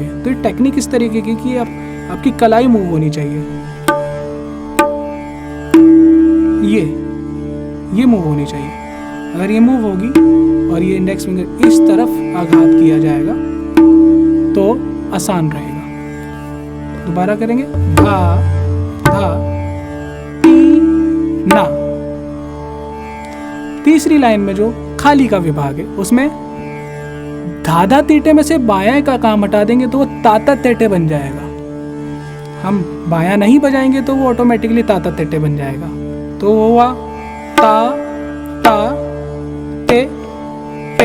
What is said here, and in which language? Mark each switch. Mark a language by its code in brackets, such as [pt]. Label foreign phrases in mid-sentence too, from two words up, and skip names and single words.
[hi] तो ये टेक्निक इस तरीके की कि आपकी कलाई मूव होनी चाहिए, ये मूव होनी चाहिए। अगर ये मूव होगी और ये [en] index finger [hi] इस तरफ आघात किया जाएगा तो आसान रहेगा। दोबारा करेंगे धा धा ती ना। तीसरी लाइन में जो खाली का विभाग है उसमें धाधा तीटे में से बायां का काम हटा देंगे तो वो ताता तेटे बन जाएगा। हम बायां नहीं बजाएंगे तो वो ऑटोमेटिकली ताता तेटे बन जाएगा। तो वो हुआ ता ता ते ते।